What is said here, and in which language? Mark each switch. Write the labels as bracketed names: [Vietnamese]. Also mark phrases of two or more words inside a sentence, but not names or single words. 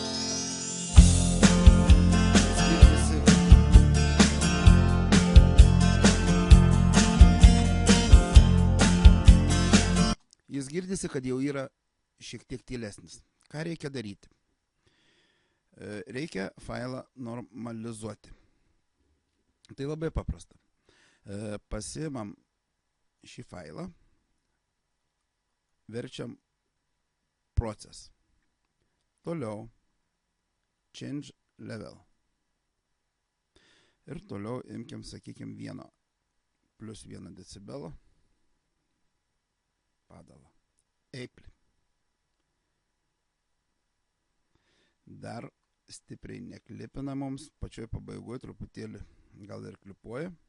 [Lithuanian] Jis girdisi, kad jau yra šiek tiek tylesnis. Ką reikia daryti? Reikia failą normalizuoti. Tai labai paprasta. Pasiimam šį failą, verčiam process. [English] Toliau change level. [Lithuanian] Ir toliau imkim, sakykime, 1+1 decibelą padalą. Eiplį. Dar stipriai neklipina mums, pačioj pabaigoje truputėlį gal ir klipuoja.